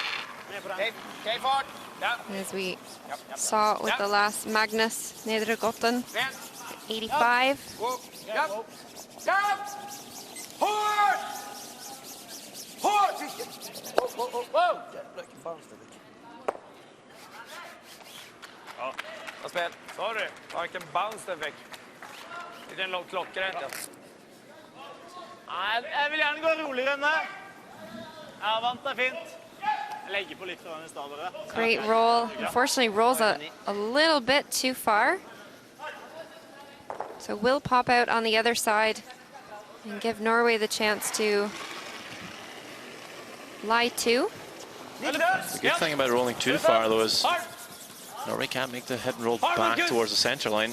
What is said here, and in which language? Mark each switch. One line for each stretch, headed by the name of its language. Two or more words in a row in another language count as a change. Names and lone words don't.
English: As we saw with the last Magnus Nedergotten, 85.
Swedish: Ja, spel. Sorry, varken bounce den fick. Det är en lång klockrätt.
Norwegian: Jeg vil gjerne gå roligere enn det. Ja, vant det fint. Jeg legger på litt fra den i stedet bare.
English: Great roll. Unfortunately, rolls a little bit too far. So will pop out on the other side and give Norway the chance to lie 2. The good thing about rolling too far, though, is Norway can't make the hit and roll back towards the center line.